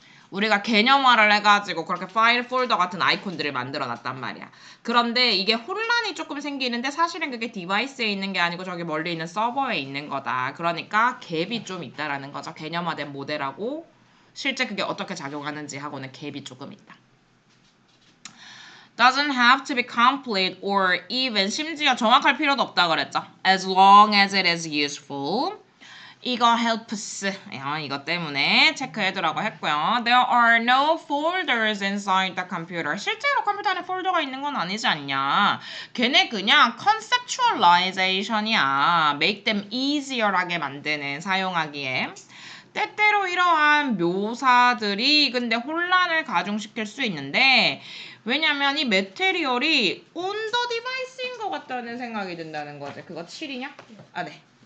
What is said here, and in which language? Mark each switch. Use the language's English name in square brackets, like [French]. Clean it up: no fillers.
[Korean] 우리가 개념화를 해가지고 그렇게 파일 폴더 같은 아이콘들을 만들어 놨단 말이야. 그런데 이게 혼란이 조금 생기는데 사실은 그게 디바이스에 있는 게 아니고 저기 멀리 있는 서버에 있는 거다. 그러니까 갭이 좀 있다라는 거죠. 개념화된 모델하고 실제 그게 어떻게 작용하는지 하고는 갭이 조금 있다. [English] Doesn't have to be complete or even [Korean] 심지어 정확할 필요도 없다 그랬죠. [English] As long as it is useful. [Korean] 이거 [English] helps. [Korean] 이것 때문에 체크해두라고 했고요. [English] There are no folders inside the computer. [Korean] 실제로 컴퓨터 안에 폴더가 있는 건 아니지 않냐. 걔네 그냥 conceptualization이야. Make them easier하게 만드는 사용하기에. 때때로 이러한 묘사들이 근데 혼란을 가중시킬 수 있는데 왜냐면 이 메테리얼이 [English] on the device [Korean] 인 것 같다는 생각이 든다는 거지. 그거 7이냐? 네.